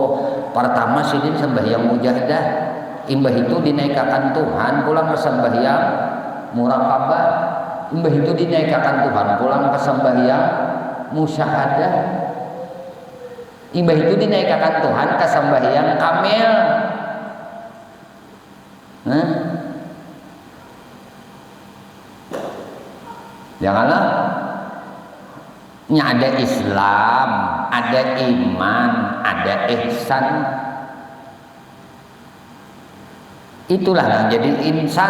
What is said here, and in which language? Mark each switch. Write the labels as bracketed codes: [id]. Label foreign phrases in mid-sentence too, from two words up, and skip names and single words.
[bjn] Pertama sini sembahyang mujahadah, imbah itu dinaikakan Tuhan, pulang ke sembahyang muraqabah, imbah itu dinaikakan Tuhan, pulang ke sembahyang musyahadah, imbah itu dinaikakan Tuhan ke sembahyang kamil. [id] Nah, janganlah ada Islam, ada iman, ada ihsan. Itulah yang jadi insan.